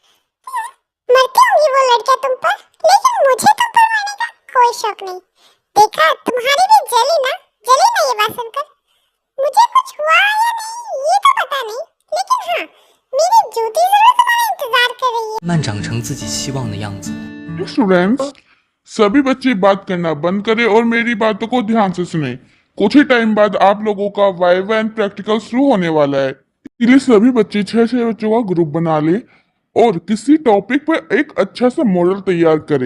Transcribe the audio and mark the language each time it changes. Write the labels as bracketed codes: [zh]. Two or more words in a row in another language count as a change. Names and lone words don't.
[hi] मरती होंगी वो लड़कियां तुम पर, लेकिन मुझे तुम पर मरने का कोई शौक नहीं। देखा, तुम्हारी भी जली ना ये बात सुनकर। मुझे कुछ हुआ या नहीं ये तो पता नहीं, लेकिन हाँ मेरी जूती जरूर तुम्हारा इंतजार कर रही है। [zh] 慢慢长成自己希望的样子。 [hi] स्टूडेंट्स, सभी बच्चे बात करना बंद करें और मेरी बातों को ध्यान से सुनें। कुछ ही टाइम बाद आप लोगों का [en] viva and practical [hi] शुरू होने वाला है, इसलिए सभी बच्चे 6-6 बच्चों का ग्रुप बना लें और किसी टॉपिक पर एक अच्छा सा मॉडल तैयार करें।